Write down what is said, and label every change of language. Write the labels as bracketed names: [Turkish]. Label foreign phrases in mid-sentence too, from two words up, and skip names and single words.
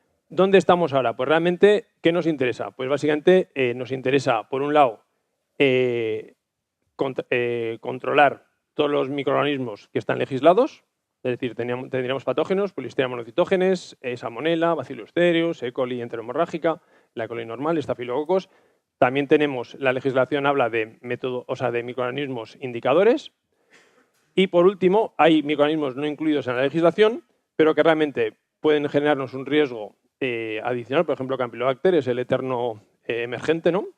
[Spanish] ¿Dónde estamos ahora? Pues realmente, ¿qué nos interesa? Pues básicamente nos interesa, por un lado, controlar todos los microorganismos que están legislados, es decir, tendríamos patógenos, Listeria monocitógenes, Salmonella, Bacillus cereus, E. coli enterohemorrágica, la E. coli normal, Staphylococcus. También tenemos, la legislación habla de de microorganismos indicadores. Y por último, hay microorganismos no incluidos en la legislación, pero que realmente pueden generarnos un riesgo adicional, por ejemplo, Campylobacter es el eterno emergente, ¿no?